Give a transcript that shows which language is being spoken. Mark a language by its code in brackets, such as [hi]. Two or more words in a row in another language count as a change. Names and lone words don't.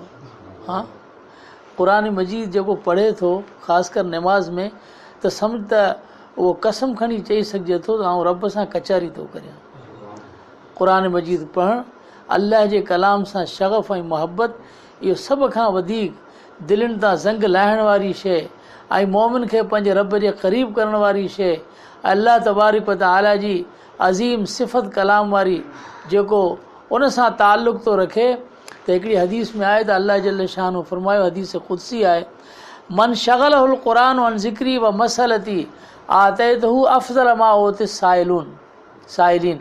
[sd] हाँ, क़ुरान मजीद जेको पढ़े थो ख़ासि कर नमाज़ में, त सम्झ त उहो कसम खणी चई सघिजे थो त आउं रब सां कचारी थो करियां। क़ुरान मजीद पढ़णु, अल्लाह जे कलाम सां शग़फ़ ऐं मुहबत, इहो सभ खां वधीक दिलनि तां ज़ंग लाहिण वारी शइ ऐं मोमिन खे पंहिंजे रब जे क़रीब करण वारी शइ, अल्लाह तबारक व तआला जी अज़ीम सिफ़त कलाम वारी जेको उन सां ताल्लुक़ थो रखे। त हिकिड़ी हदीस में आहे त अल्लाह जल शानू फरमायो, हदीस क़ुदसी आहे, [ar] من شغله القرآن عن ذكري ومسألتي أعطيته أفضل ما أعطي السائلين.